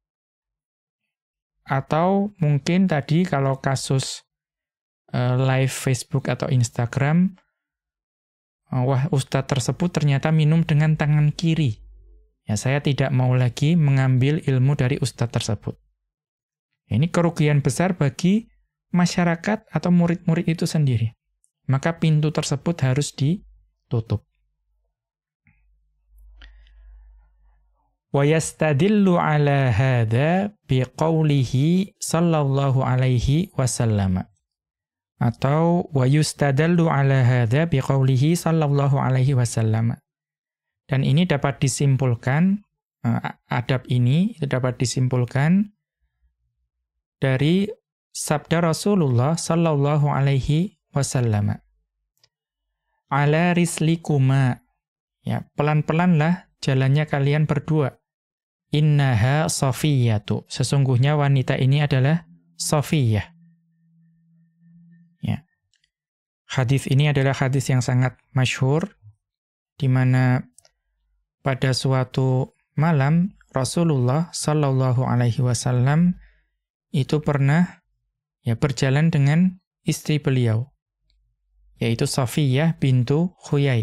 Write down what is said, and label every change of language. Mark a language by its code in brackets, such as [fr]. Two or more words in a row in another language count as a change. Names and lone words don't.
[id] Atau mungkin tadi kalau kasus live Facebook atau Instagram, wah ustadz tersebut ternyata minum dengan tangan kiri. Ya, saya tidak mau lagi mengambil ilmu dari ustadz tersebut. Ini kerugian besar bagi masyarakat atau murid-murid itu sendiri. Maka pintu tersebut harus ditutup. [ar] ويستدل على هذا بقوله صلى الله عليه وسلم. Atau ويُستدل على هذا بقوله صلى الله عليه وسلم. [id] Dan ini dapat disimpulkan, adab ini dapat disimpulkan dari sabda Rasulullah [ar] صلى الله عليه وسلم. على رسلكما, ya, [id] pelan-pelanlah jalannya kalian berdua. [ar] إنها صفيةُ, [id] sesungguhnya wanita ini adalah Safiyyah. Ya. Hadis ini adalah hadis yang sangat masyhur, di mana pada suatu malam Rasulullah [ar] صلى الله عليه وسلم [id] itu pernah berjalan dengan istri beliau, yaitu Safiyyah bintu Khuyai.